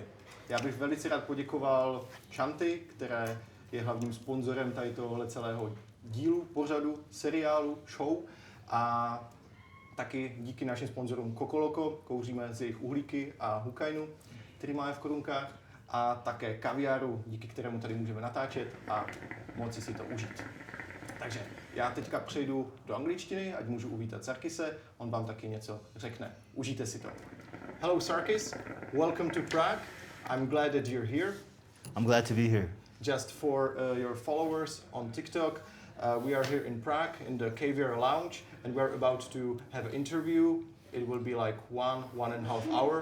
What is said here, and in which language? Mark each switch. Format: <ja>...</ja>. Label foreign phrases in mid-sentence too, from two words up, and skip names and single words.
<cs>Já bych velice rád poděkoval SHANTI, které je hlavním sponzorem tady tohohle celého dílu, pořadu, seriálu, show, a taky díky našim sponzorům Kokoloko, kouříme z jejich uhlíky a hukajnu, který máme v korunkách, a také Kaviaru, díky kterému tady můžeme natáčet a moci si to užít. Takže já teďka přejdu do angličtiny, ať můžu uvítat Sarkise, on vám taky něco řekne. Užijte si to.</cs> <en>Hello Sarkis, welcome to Prague. I'm glad that you're here. I'm glad to be here. Just for your followers on TikTok, we are here in Prague in the Kaviar lounge and we're about to have an interview. It will be like 1.5 hour.</en>